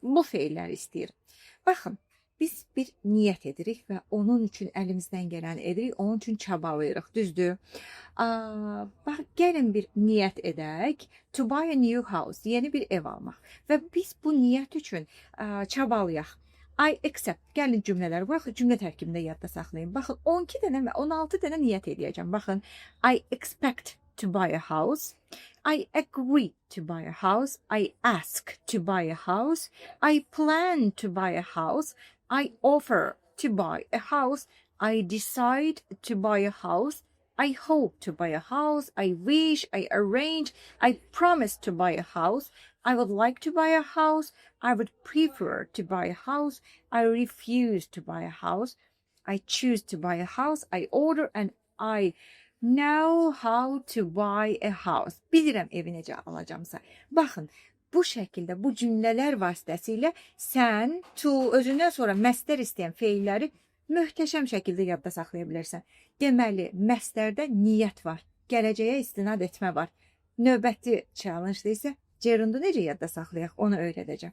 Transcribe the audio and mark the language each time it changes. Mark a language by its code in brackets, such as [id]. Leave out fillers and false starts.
[az] Bu feilləri istəyir. Baxın, biz bir niyyət edirik və onun üçün əlimizdən gələni edirik, onun üçün çabalayırıq, düzdür? Bax, gəlin bir niyyət edək, [en] to buy a new house, [az] yeni bir ev almaq və biz bu niyyət üçün çabalayaq. [en] I accept, [az] gəlin cümlələr, bax, cümlə tərkibində yadda saxlayın. Baxın, 12 dənə və 16 dənə niyyət edəcəm. Baxın, [en] I expect to buy a house, I agree to buy a house, I ask to buy a house, I plan to buy a house, I offer to buy a house, I decide to buy a house, I hope to buy a house, I wish, I arrange, I promise to buy a house, I would like to buy a house, I would prefer to buy a house, I refuse to buy a house, I choose to buy a house, I order and I know how to buy a house. [az] Bilirəm evi necə alacamsa. Baxın, bu şəkildə, bu cümlələr vasitəsilə sən to özündən sonra məstər istəyən feilləri möhtəşəm şəkildə yadda saxlaya bilərsən. Deməli, məstərdə niyyət var, gələcəyə istinad etmə var. Növbəti challenge-da isə gerundu necə yadda saxlayaq, onu öyrədəcəm.